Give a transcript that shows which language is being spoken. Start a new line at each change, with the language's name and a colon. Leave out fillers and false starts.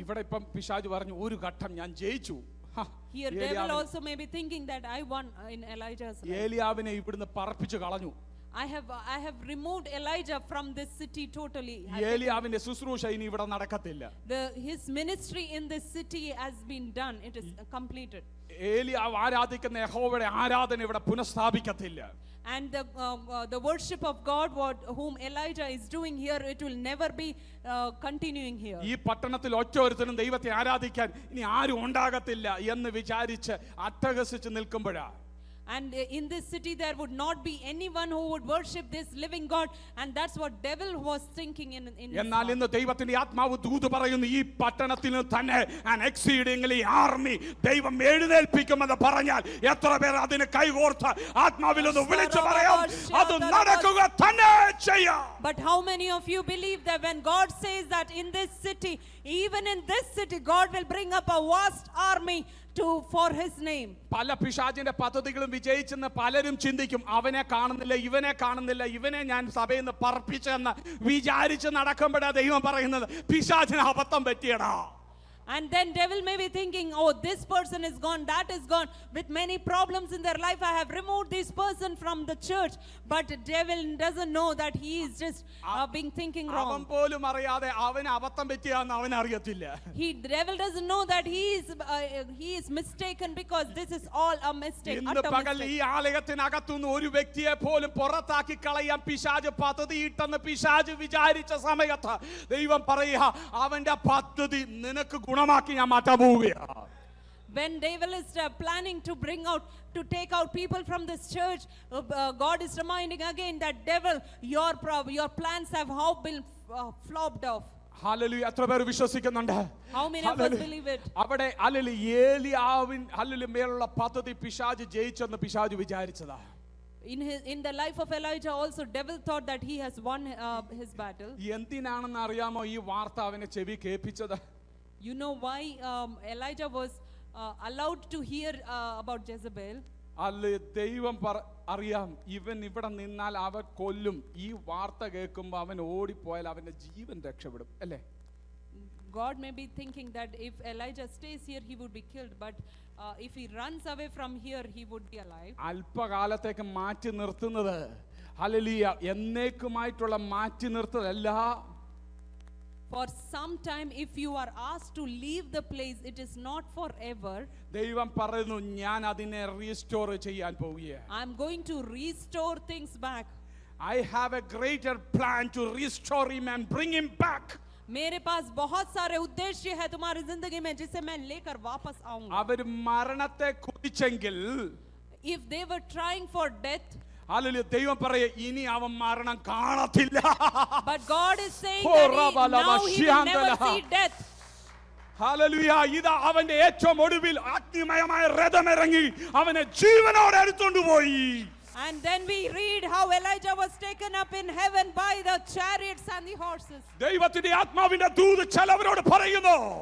Malayalam: ഇവിടെ ഇപ്പം പിശാച് പറഞ്ഞു ഒരു ഘട്ടം ഞാൻ ജയിച്ചു.
English: Here devil also may be thinking that I won in Elijah's life.
Malayalam: ഏലിയാവിനെ ഇവിടുന്ന് പറപ്പിച്ചു കളഞ്ഞു.
English: I have removed Elijah from this city totally.
Malayalam: ഏലിയാവിന്റെ ശുശ്രൂഷ ഇനി ഇവിടെ നടക്കത്തില്ല.
English: His ministry in this city has been done. It is completed.
Malayalam: ഏലിയാവ് ആരാധിക്കുന്ന യഹോവയുടെ ആരാധന ഇവിടെ പുനഃസ്ഥാപിക്കത്തില്ല.
English: And the worship of God whom Elijah is doing here, it will never be continuing here.
Malayalam: ഈ പട്ടണത്തിൽ ഒറ്റ ഒരുത്തനും ദൈവത്തെ ആരാധിക്കാൻ ഇനി ആരും ഉണ്ടാകത്തില്ല എന്ന് വിചാരിച്ച് അട്ടഹസിച്ച് നിൽക്കുമ്പോഴാ.
English: And in this city there would not be anyone who would worship this living God, and that's what devil was thinking in his
Malayalam: എന്നാൽ
English: heart.
Malayalam: ഇന്ന് ദൈവത്തിന്റെ ആത്മാവ് ദൂത് പറയുന്നു, ഈ പട്ടണത്തിൽ തന്നെ
English: an exceedingly army
Malayalam: ദൈവം എഴുന്നേൽപ്പിക്കുമെന്ന് പറഞ്ഞാൽ എത്ര പേർ അതിന് കൈകോർത്ത് ആത്മാവിൽ ഒന്ന് വിളിച്ചു പറയാം, അത് നടക്കുക തന്നെ ചെയ്യാം.
English: But how many of you believe that when God says that in this city, even in this city, God will bring up a vast army for his name.
Malayalam: പല പിശാചിന്റെ പദ്ധതികളും വിജയിച്ചെന്ന് പലരും ചിന്തിക്കും. അവനെ കാണുന്നില്ല, ഇവനെ കാണുന്നില്ല, ഇവനെ ഞാൻ സഭയിൽ നിന്ന് പറപ്പിച്ചെന്ന് വിചാരിച്ച് നടക്കുമ്പോഴാ ദൈവം പറയുന്നത് പിശാചിന് അബദ്ധം പറ്റിയടാ.
English: And then devil may be thinking, oh, this person is gone, that is gone, with many problems in their life. I have removed this person from the church. But devil doesn't know that he is just being thinking
Malayalam: അവൻ
English: wrong.
Malayalam: പോലും അറിയാതെ അവന് അബദ്ധം പറ്റിയാന്ന് അവൻ അറിയത്തില്ല.
English: The devil doesn't know that he is mistaken, because this is all a mistake.
Malayalam: ഇന്ന്
English: utter
Malayalam: പകൽ ഈ
English: mistake.
Malayalam: ആലയത്തിനകത്തുനിന്ന് ഒരു വ്യക്തിയെ പോലും പുറത്താക്കി കളയാൻ പിശാച് പദ്ധതിയിട്ടെന്ന് പിശാച് വിചാരിച്ച സമയത്ത് ദൈവം പറയുക, അവന്റെ പദ്ധതി നിനക്ക് ഗുണമാക്കി ഞാൻ മാറ്റാൻ പോവുകയാണ്.
English: When devil is planning to take out people from this church, God is reminding again that devil, your plans have how been flopped off.
Malayalam: Hallelujah. എത്ര പേർ വിശ്വസിക്കുന്നുണ്ട്?
English: How many of us believe it?
Malayalam: അവിടെ hallelujah ഏലിയാവിൻ hallelujah മേലുള്ള പദ്ധതി പിശാച് ജയിച്ചെന്ന് പിശാച് വിചാരിച്ചതാ.
English: In the life of Elijah also, devil thought that he has won his battle.
Malayalam: എന്തിനാണെന്ന് അറിയാമോ ഈ വാർത്ത അവനെ ചെവി കേൾപ്പിച്ചത്?
English: You know why Elijah was allowed to hear about Jezebel?
Malayalam: അല്ല, ദൈവം അറിയാം ഇവൻ ഇവിടെ നിന്നാൽ അവൻ കൊല്ലും. ഈ വാർത്ത കേൾക്കുമ്പോൾ അവൻ ഓടിപ്പോയാൽ അവന്റെ ജീവൻ രക്ഷപ്പെടും അല്ലേ?
English: God may be thinking that if Elijah stays here, he would be killed. But if he runs away from here, he would be alive.
Malayalam: അല്പകാലത്തേക്ക് മാറ്റി നിർത്തുന്നത് ഹല്ലേലൂയ എന്നേക്കുമായിട്ടുള്ള മാറ്റി നിർത്തലല്ല.
English: For some time, if you are asked to leave the place, it is not forever.
Malayalam: ദൈവം പറയുന്നു ഞാൻ അതിനെ restore ചെയ്യാൻ പോവുകയാണ്.
English: I am going to restore things back. I have a greater plan to restore him and bring him back.
Hindi: मेरे पास बहुत सारे उद्देश्य है तुम्हारी जिंदगी में जिसे मैं लेकर वापस आऊंगा.
Malayalam: അവർ മരണത്തെ കുതിച്ചെങ്കിൽ
English: If they were trying for death,
Malayalam: hallelujah ദൈവം പറയെ ഇനി അവൻ മരണം കാണത്തില്ല.
English: but God is saying that now he will never see death.
Malayalam: Hallelujah. ഇതാ അവന്റെ ഏറ്റവും ഒടുവിൽ അഗ്നിമയമായ രഥമിറങ്ങി അവനെ ജീവനോടെ എടുത്തുകൊണ്ട് പോയി.
English: And then we read how Elijah was taken up in heaven by the chariots and the horses.
Malayalam: ദൈവത്തിന്റെ ആത്മാവിന്റെ ദൂത് ചിലവരോട് പറയുന്നു.